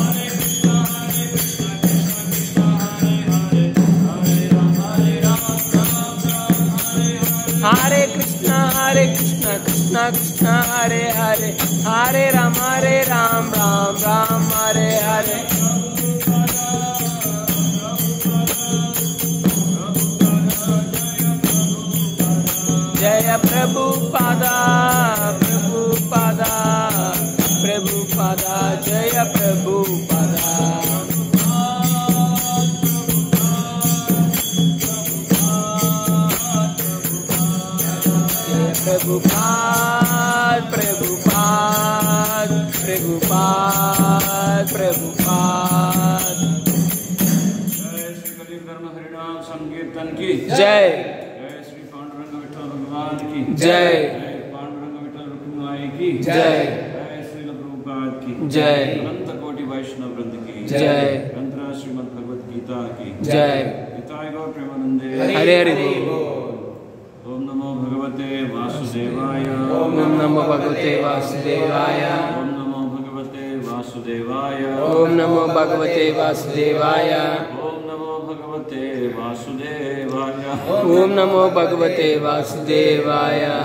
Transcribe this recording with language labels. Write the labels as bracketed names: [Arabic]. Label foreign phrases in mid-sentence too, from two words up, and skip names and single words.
[Sanskrit] हरे कृष्ण, कृष्ण कृष्ण, हरे हरे, हरे राम, राम राम, हरे हरे. Jaya Prabhupada, Prabhupada, Prabhupada, Jaya Prabhupada. Prabhupada, Prabhupada, Prabhupada, Prabhupada. [Hindi] जय श्री कबीर धर्म हरिनाम संकीर्तन की जय। जय श्री पांडुरंग विठल भगवान की जय। पांडुरंग विठल रुक्मिणी की जय। जय श्री प्रभुपाद की जय। अनंत कोटि वैष्णव वृंद की जय। ग्रंथराज श्रीमद् भगवद गीता की जय। हिताय गौर प्रेमानंदे हरे हरे बोल। [Sanskrit] ओम नमो भगवते वासुदेवाय। ओम नमो भगवते वासुदेवाय। ओम नमो भगवते वासुदेवाय। ओम नमो भगवते वासुदेवाय। ओम नमो भगवते वासुदेवाय। ओम नमो भगवते वासुदेवाय।